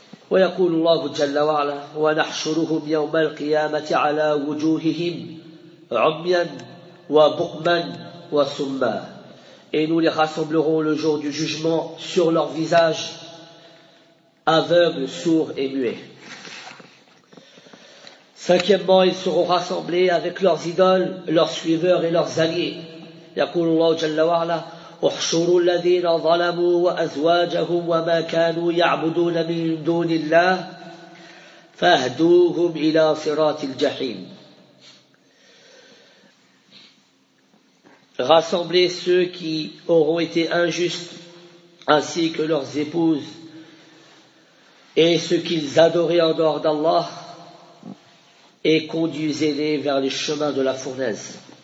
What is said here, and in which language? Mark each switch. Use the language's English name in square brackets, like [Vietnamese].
[Arabic] ويقول الله جل وعلا ونحشرهم يوم القيامة على وجوههم عميا وبكما وصما [French] et nous les rassemblerons le jour du jugement sur leur visage aveugles, sourds et muets. Cinquièmement, ils seront rassemblés avec leurs idoles, leurs suiveurs et leurs alliés. [Arabic] يقول الله جل وعلا احشروا الذين ظلموا وازواجهم وما كانوا يعبدون من دون الله فاهدوهم الى صراط الجحيم. [French] Rassemblez ceux qui auront été injustes ainsi que leurs épouses et ceux qu'ils adoraient en dehors d'Allah et conduisez-les vers les chemins de la fournaise.